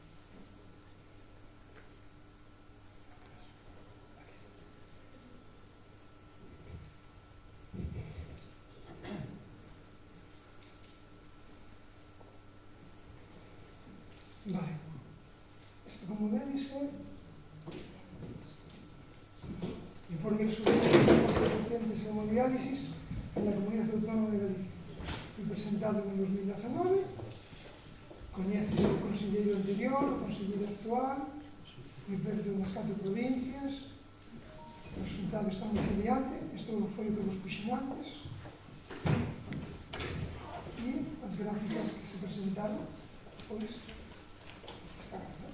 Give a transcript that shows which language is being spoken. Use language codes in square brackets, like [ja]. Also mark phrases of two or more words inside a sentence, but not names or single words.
[es] Vale. [gl] Isto, como veis, [es] informe sobre los pacientes en hemodiálisis en la Comunidad Autónoma de Galicia. [gl] Foi presentado en 2019, coñece o conselleiro anterior, o conselleiro actual, foi feito nas 4 provincias, os resultados están máis adiante, isto foi o que vos puxen antes, e as gráficas que se presentaron, pois, están, non?